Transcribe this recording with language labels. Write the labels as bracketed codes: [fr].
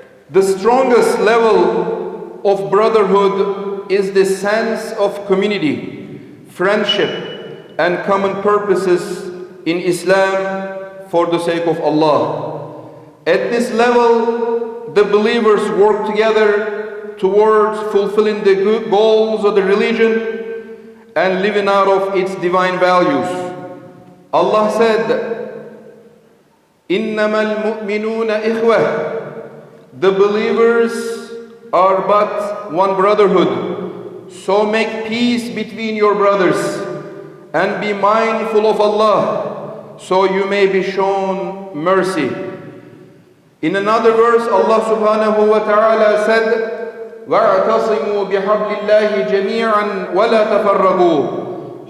[en] The strongest level of brotherhood is the sense of community, friendship, and common purposes in Islam for the sake of Allah. At this level, the believers work together towards fulfilling the good goals of the religion and living out of its divine values. Allah said, [ar] إِنَّمَا الْمُؤْمِنُونَ إِخْوَةٌ. [en] The believers are but one brotherhood. So make peace between your brothers and be mindful of Allah, so you may be shown mercy. In another verse, Allah subhanahu wa ta'ala said, [ar] وَاعْتَصِمُوا بِحَبْلِ اللَّهِ جَمِيعًا وَلَا تَفَرَّقُوا.